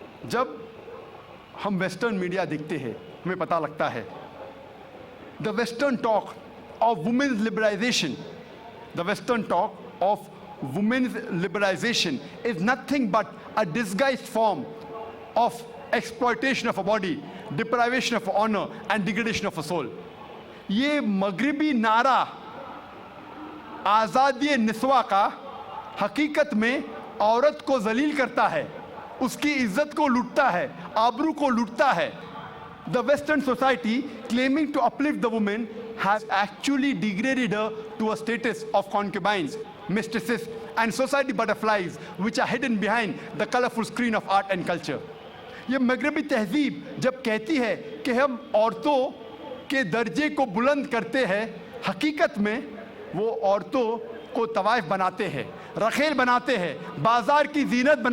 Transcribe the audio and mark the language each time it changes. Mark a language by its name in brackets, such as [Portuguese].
[Urdu] جب ہم western media دیکھتے ہیں ہمیں پتہ لگتا ہے [English] The western talk of womens liberalization, the western talk of womens liberalization is nothing but a disguised form of exploitation of a body, deprivation of honor and degradation of a soul. [Urdu] یہ مغربی نعرہ آزادی نسواں کا حقیقت میں عورت کو ذلیل کرتا ہے, اس کی عزت کو لوٹتا ہے, آبرو کو لوٹتا ہے. [English] The Western society claiming to uplift the woman has actually degraded her to a status of concubines, mistresses and society butterflies which are hidden behind the colorful screen of art and culture. [Urdu] یہ مغربی تہذیب جب کہتی ہے کہ ہم عورتوں کے درجے کو بلند کرتے ہیں, حقیقت میں وہ عورتوں کو طوائف بناتے ہیں, رخیل بناتے ہیں, بازار کی زینت